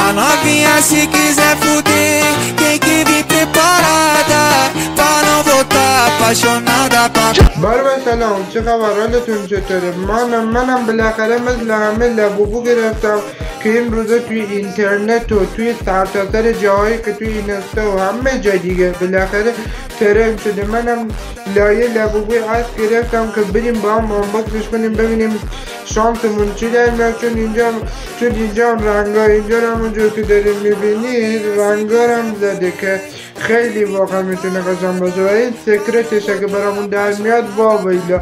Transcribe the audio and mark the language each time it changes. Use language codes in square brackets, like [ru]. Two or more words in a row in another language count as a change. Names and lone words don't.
[pt] novinha, se quiser fuder, tem que vir preparada pra não voltar apaixonada pra... [fa] برای سلام، چه خبر؟ حالتون چطوره؟ منم بالاخره مثل همه لبوبو گرفتم که این روزا توی اینترنت و توی سرتاسر جاهایی که توی اینستا و همه جا دیگه بالاخره ترند شده. منم لایه لبوبوی هست گرفتم که بریم با هم آنباکسش کنیم ببینیم شانسمون چی در میاد، چون اینجا رنگا اینجا رو همونجور که داریم میبینید رنگا هم زده که خیلی واقعا میتونه قشنگ باشه و این سکرتش اگه برامون در میاد واویلا.